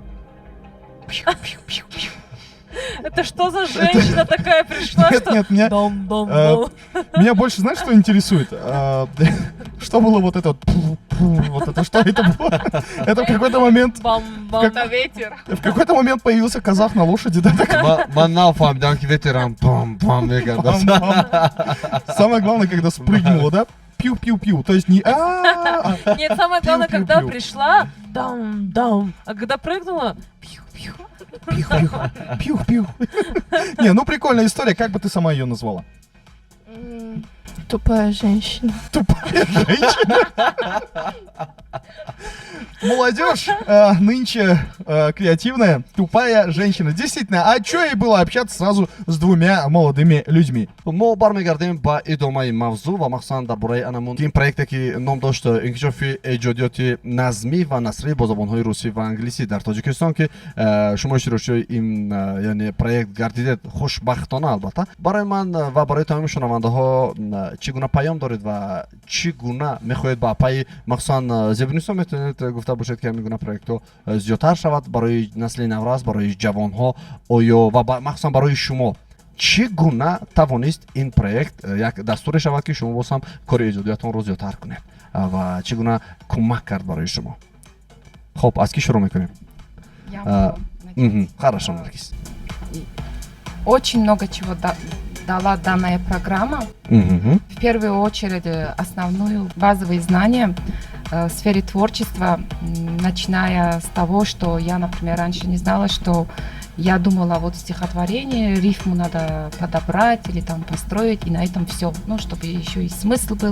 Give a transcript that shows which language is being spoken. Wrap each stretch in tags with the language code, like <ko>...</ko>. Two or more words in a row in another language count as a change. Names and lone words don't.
<ru>Это что за женщина такая пришла, Нет, что... нет, меня меня больше, знаешь, что интересует? Что было вот это вот это, что это было? Это в какой-то момент, Бам-бам. Это ветер. в какой-то момент появился казах на лошади, да, так Man nafahamidan ki veteran bam bam vegan. бам-бам. Самое главное, когда спрыгнула, да? Пью-пью-пью. То есть не а Нет, самое главное, когда Пью-пью-пью. пришла, дам-дам, а когда прыгнула, пью-пью. пью-пью. Не, ну прикольная история. Как бы ты сама ее назвала? Тупая женщина. Тупая женщина. Молодежь нынче креативная, тупая женщина. Действительно, а что ей было общаться сразу с двумя молодыми людьми?</ru> <tg>мо бармегардем ба идомаи мавзӯъ ва махсусан дар бораи анамун ин проекте ки ном дошт инкишофи эҷодиёти назмӣ ва насрӣ бо забонҳои русӣ ва англисӣ дар тоҷикистон ки шумо иштирокчиёи ин яъне проект гардидед хушбахтона албатта. Барои ман ва барои тамоми шунавандаҳо чӣ гуна паём доред ва чӣ гуна мехоҳед ба паи махсусан зебунистон метавонед гуфта бошед ки ҳамин гуна проектҳо зиёдтар шавад барои насли наврас, барои ҷавонҳо оё ва махсусан барои шумо чӣ гуна тавонист ин проект як дастуре шавад ки шумо боз ҳам кори эҷодиятонро зиёдтар кунед ва чӣ гуна кӯмак кард барои шумо? Хоб, аз ки шурӯъ мекунем?</tg> <ru>Я могу начать. Хорошо, Наргиз. Очень много чего дала данная программа. Мгм. В первую очередь основную базовые знания в сфере творчества, начиная с того, что я, например, раньше не знала, что я думала, вот стихотворение, рифму надо подобрать или там построить, и на этом все, ну, чтобы еще и смысл был.</ru>